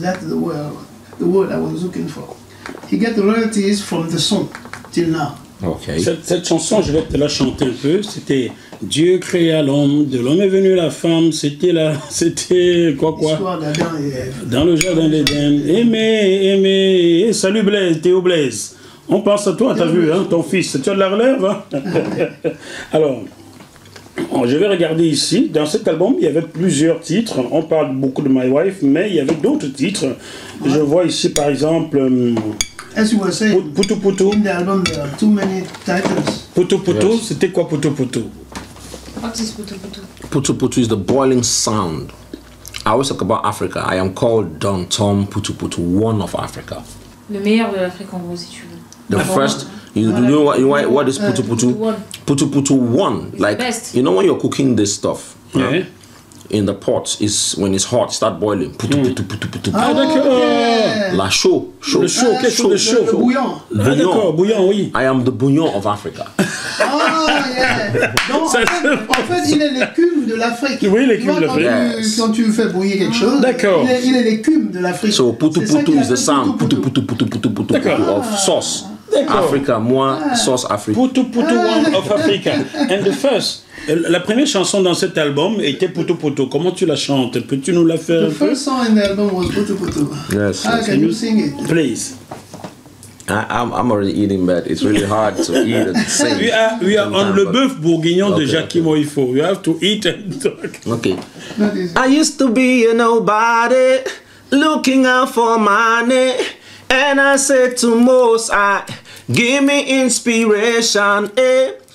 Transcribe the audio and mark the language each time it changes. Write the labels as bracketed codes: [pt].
[en] That's the word I was looking for. He get the royalties from the song till now. Okay. [fr] Cette chanson, je vais te la chanter un peu. C'était Dieu créa l'homme, de l'homme est venue la femme. C'était quoi L'histoire d'Adam et Ève. Dans le jardin d'Éden. Aimer. Salut Blaise, Théo Blaise. On pense à toi, t'as vu, hein, ton fils. Tu as de la relève, hein? Alors, je vais regarder ici. Dans cet album, il y avait plusieurs titres. On parle beaucoup de My Wife, mais il y avait d'autres titres. Je vois ici, par exemple... [en] As you were saying, Putu Putu. in the album there are too many titles. [fr] Putu Putu, yes. C'était quoi Putu Putu? [en] What is Putu Putu? Putu Putu is the boiling sound. I always talk about Africa. I am called DONTOM Putu Putu, one of Africa. [fr] Le meilleur de l'Afrique en gros, si tu veux. [en] The first, you know what is Putu Putu? Putu Putu one. It's like, the best. you know when you're cooking this stuff, Yeah. in the pot, is when it's hot, start boiling. Putu Putu Putu Putu. [fr] Ah d'accord. La chaud. Le chaud, quelque chose de chaud. Le bouillon. Ah d'accord, bouillon, oui. [en] I am the bouillon of Africa. Ah, yeah. [fr] Donc, en fait, il est l'écume de l'Afrique. Oui, l'écume de l'Afrique. Quand tu fais bouillir quelque chose, D'accord. Il est l'écume de l'Afrique. [en] So Putu Putu is the sound. Putu Putu Putu Putu Putu of sauce. Africa, [fr] moi, sauce Afrique. [en] Putu Putu one of Africa. And the first, [fr] la première chanson dans cet album était Putu Putu. Comment tu la chantes? Peux-tu nous la faire un [en] The [fr] peu? [en] first song in the album was Putu Putu. Yes. How can you sing it? Please. I'm already eating, but it's really hard to eat and sing. We are on le bœuf bourguignon de Jackie Moiffo. You have to eat and talk. Okay. I used to be a nobody, looking out for money, and I said to Most High, give me inspiration, eh?